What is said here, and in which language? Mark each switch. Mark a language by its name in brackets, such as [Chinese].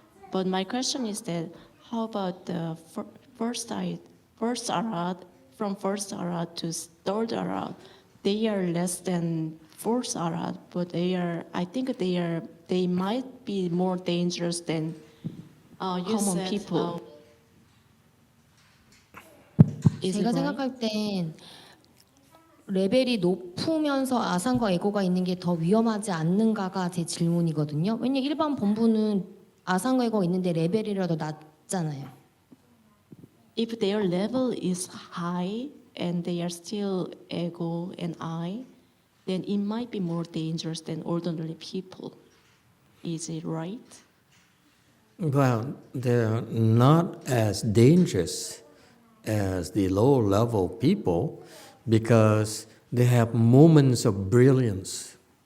[English] But my question is that how about the first arhat, from first arhat to third arhat? They are less than fourth arhat, but I think they might be more dangerous than common people. [Korean] 제가 생각할 땐 레벨이 높으면서 아상과 에고가 있는 게 더 위험하지 않는가가 제 질문이거든요. 왜냐면 일반 범부는 아상과 에고가 있는데 레벨이라도 낮잖아요. [English] If their level is high and they are still ego and I, then it might be more dangerous than ordinary people. Is it right? Well, they're not as dangerous as the lower level people because they have moments of brilliance.